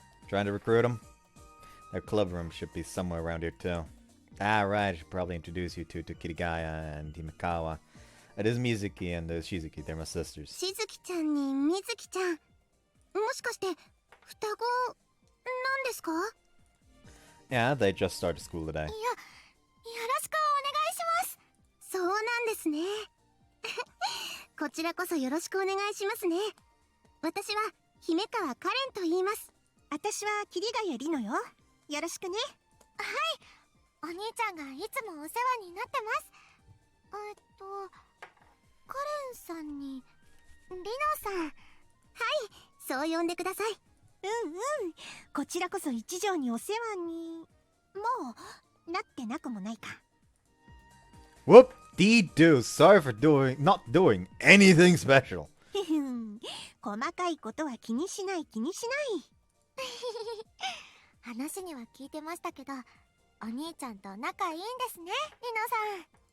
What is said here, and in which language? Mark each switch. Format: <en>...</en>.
<en>Trying to recruit them? Their club room should be somewhere around here too. Ah, right, I should probably introduce you two to Kirigaya and Himikawa. It is Mizuki and Shizuki, they're my sisters.</en> <ja>しずきちゃんにみずきちゃん。もしかして、双子、なんですか？</ja> <en>Yeah, they just started school today.</en> <ja>よろしくお願いします。そうなんですね。こちらこそよろしくお願いしますね。私は姫川カレンと言います。私は桐ヶ谷里乃よ。よろしくね。はい。お兄ちゃんがいつもお世話になってます。カレンさんに里乃さん。はい、そう呼んでください。うんうん。こちらこそ一条にお世話にもうなってなくもないか。</ja> <en>Whoop-dee-doo, sorry for not doing anything special.</en> <ja>細かいことは気にしない気にしない。話には聞いてましたけど、お兄ちゃんと仲いいんですね、リノさん。</ja>